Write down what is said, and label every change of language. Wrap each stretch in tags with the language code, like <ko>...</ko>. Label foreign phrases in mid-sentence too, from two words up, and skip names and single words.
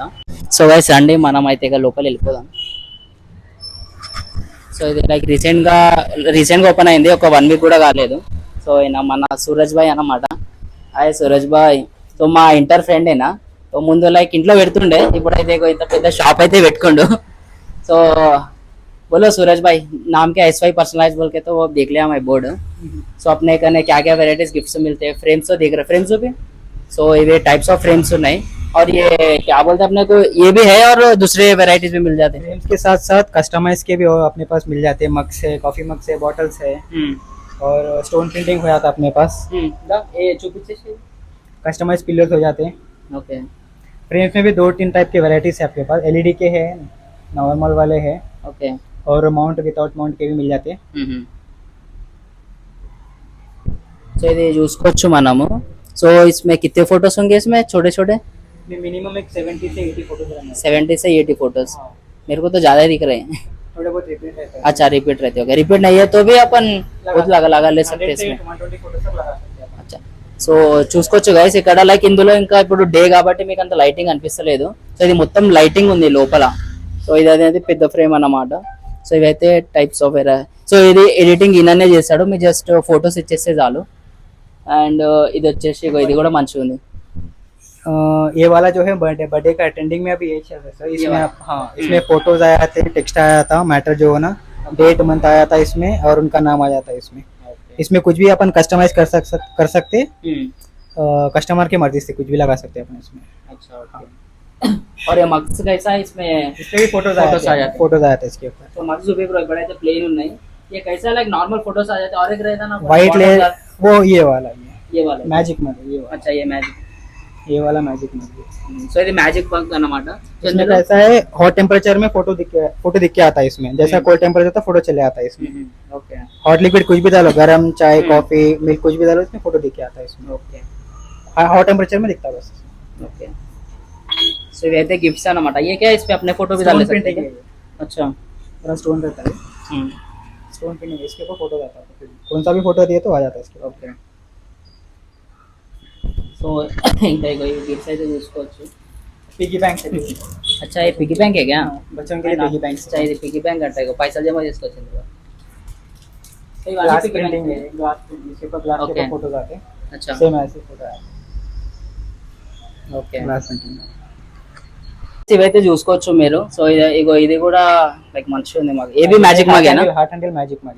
<te>సో గైస్ రండి, మనం అయితే ఇక లోపల వెళ్ళిపోదాం. సో ఇది లైక్ రీసెంట్ గా ఓపెన్ అయింది, ఒక 1 వీక్ కూడా కాలేదు. సో ఈయన మన సూరజ్ భాయ్ అన్నమాట. హాయ్ సూరజ్ భాయ్. సో మా ఇంటర్ ఫ్రెండ్ అయినా. సో ముందు లైక్ ఇంట్లో పెడుతుండే, ఇప్పుడైతే ఇంత పెద్ద షాప్ అయితే పెట్టుకోండు.</te> <hi>సో बोलो सूरज भाई, नाम क्या SY पर्सनलाइज बोल के तो वो देख लिया मैं बोर्ड. सो अपने कने क्या क्या</hi> <en>varieties gifts</en> <hi>मिलते हैं. फ्रेम्स तो देख रहे, फ्रेम्स भी. सो ये</hi> <en>types of frames</en> <hi>नहीं, और ये क्या बोलते हैं अपने को, ये भी है और दूसरे वेराइटीज भी मिल जाते हैं. फ्रेम्स के साथ साथ कस्टमाइज के भी अपने पास मिल जाते हैं. मग्स है,</hi> <en>coffee mugs</en> <hi>है, बॉटल्स है, और</hi> <en>stone printing</en> <hi>हो जाता है अपने पास. ये चुपीचे</hi> <en>customize pillars</en> <hi>हो जाते हैं. ओके. फ्रेम्स में भी 2-3 टाइप के वेराइटीज है आपके पास. LED के है, नॉर्मल वाले है, ओके, और</hi> <en>mount without mount</en> <hi>के भी मिल जाते हैं.</hi> <te>సో ఇది చూసుకోవచ్చు మనము.</te> <hi>సో इसमें कितने फोटोज होंगे इसमें, छोटे छोटे? मिनिमम एक 70 से 80 फोटोज रहना है. 70 से 80 फोटोज. मेरे को तो ज्यादा ही दिख रहे हैं. थोड़े बहुत रिपीट रहता है. अच्छा रिपीट रहते होगा. रिपीट नहीं है तो भी अपन बहुत लगा ले सकते हैं 100 से इसमें. 120 फोटोज तक लगा सकते हैं. అచ్చా.</hi> <te>సో చూసుకోవచ్చు గైస్, ఇక్కడ లైక్ ఇందులో ఇంకా ఇప్పుడు డే కాబట్టి మీకు అంత లైటింగ్ అనిపిస్తలేదు. సో ఇది మొత్తం లైటింగ్ ఉంది లోపల. సో ఇది అనేది పెద్ద ఫ్రేమ్ అన్నమాట. సో ఇవైతే</te> <en>types of</en> <te>సో ఇది ఎడిటింగ్ ఈయననే చేస్తాడు, మీరు</te> <en>just photos</en> <te>ఇచ్చేస్తే చాలు. అండ్ ఇది వచ్చేసి ఇది కూడా మంచిగా ఉంది.</te> <hi>ये वाला जो है बर्थडे का अटेंडिंग में अभी यही चल रहा है. इसमें हाँ, इसमें फोटोज आया थे, टेक्स्ट आया था, मैटर जो है ना,</hi> <en>date month</en> <hi>आया था इसमें, और उनका नाम आ जाता है इसमें. इसमें कुछ भी अपन कस्टमाइज कर सकते. कस्टमर की मर्जी से कुछ भी लगा सकते हैं अपन इसमें. अच्छा. और ये मग्स कैसा है इसमें भी फोटोज आ जाते हैं इसके ऊपर. तो मग्स भी बड़े तो प्लेन नहीं, ये कैसा</hi> <en>like normal photos</en> <hi>आ जाते हैं. और एक रहता ना</hi> <en>white layer,</en> <hi>वो ये वाला मैजिक मग, ये वाला. अच्छा, ये वाला</hi> <en>magic mug.</en> <te>సో ఇది</te> <en>magic bunk</en> <te>అన్నమాట.</te> <hi>इसमें कैसा है,</hi> <en>hot temperature</en> <hi>में फोटो दिख के आता है इसमें. जैसा</hi> <en>cold temperature</en> <hi>होता है फोटो चले आता है इसमें. ओके.</hi> <en>hot liquid</en> <hi>कुछ भी डालो, गरम चाय कॉफी मिल्क कुछ भी डालो, इसमें फोटो दिख के आता है इसमें. ओके.</hi> <en>hot temperature</en> <hi>में दिखता है बस. ओके.</hi> <te>సో ఇవైతే గిఫ్ట్స్ అన్నమాట.</te> <hi>ये क्या है, इस पे अपने फोटो भी डाल सकते हैं. अच्छा, पूरा स्टोन रहता है.</hi> <en>stone printing</en> <hi>इसके ऊपर फोटो आता है. कौन सा भी फोटो दिए तो आ जाता है इसके. ओके.</hi> <te>సో ఇంకా గిఫ్ట్స్ అయితే చూసుకోవచ్చు.</te> <en>piggy bank</en> <hi>है. अच्छा, ये</hi> <en>piggy bank</en> <hi>है क्या? बच्चों के लिए</hi> <en>piggy bank.</en> <hi>अच्छा,</hi> <te>ఇది</te> <en>piggy bank</en> <te>అంటే పైసలు జమ చేసుకోవచ్చు.</te> <en>glass printing</en> <hi>है, ग्लास इसके ऊपर ग्लास के ऊपर फोटोज आते हैं. अच्छा, सेम ऐसे फोटो है.</hi> <te>ఓకే.</te> <en>glass printing</en> <te>ఇవైతే చూసుకోవచ్చు మీరు. సో ఇది కూడా లైక్ మంచిగా ఉంది. మాకు ఏబీ మ్యాజిక్ మాగేనా,</te> <en>heart and magic mug.</en>